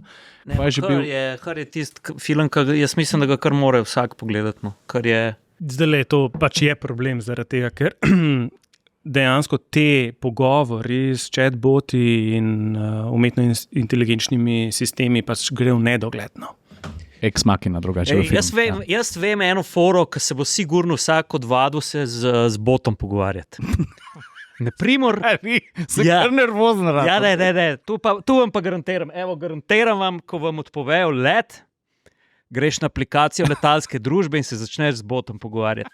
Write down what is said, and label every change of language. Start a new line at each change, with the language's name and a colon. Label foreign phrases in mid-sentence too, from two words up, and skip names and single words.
Slovenian: Kar je tisti film, jaz mislim, da ga kar mora vsak pogledati. No. Zdaj to pač je problem zaradi tega, ker dejansko te pogovori s chatboti in umetno inteligenčnimi sistemi pač gre v nedogledno. Ex Machina, drugače. Jaz vem eno foro, ki se bo sigurno vsak odvadil se z botom pogovarjati. Naprimer, se kar nervozno rad. Ja, ne. Tu vam pa garantiram. Garantiram vam, ko vam odpovejo let, greš na aplikacijo letalske družbe in se začneš z botom pogovarjati.